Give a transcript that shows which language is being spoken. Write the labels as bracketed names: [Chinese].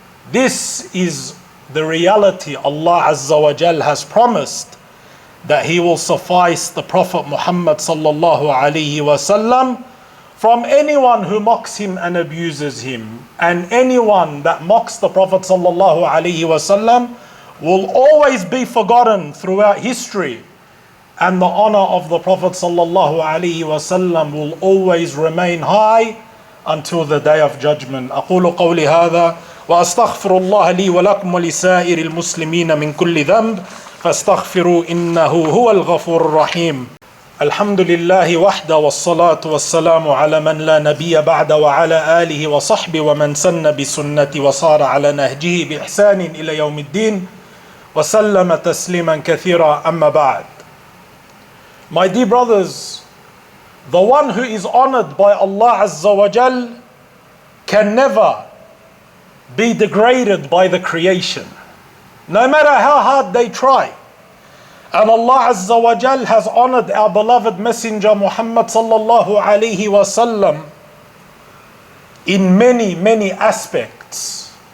[English] This is the reality. Allah Azza wa Jal has promised that he will suffice the Prophet Muhammad sallallahu alaihi wasallam from anyone who mocks him and abuses him. And anyone that mocks the Prophet sallallahu alaihi wasallam will always be forgotten throughout history. And the honor of the Prophet sallallahu alaihi wasallam will always remain high until the day of judgment. [Arabic] أقول قولي هذا وأستغفر الله لي ولكم ولسائر المسلمين من كل ذنب فاستغفروا إنه هو الغفور الرحيم. الحمد لله وحده والصلاة والسلام على من لا نبي بعد وعلى آله وصحبه ومن سن بسنته وصار على نهجه بإحسان إلى يوم الدين وسلم تسليما كثيرا أما بعد. [English] My dear brothers, the one who is honored by Allah Azza wa Jal can never be degraded by the creation, no matter how hard they try. And Allah Azza wa Jal has honored our beloved Messenger Muhammad sallallahu alaihi wasallam in many, many aspects.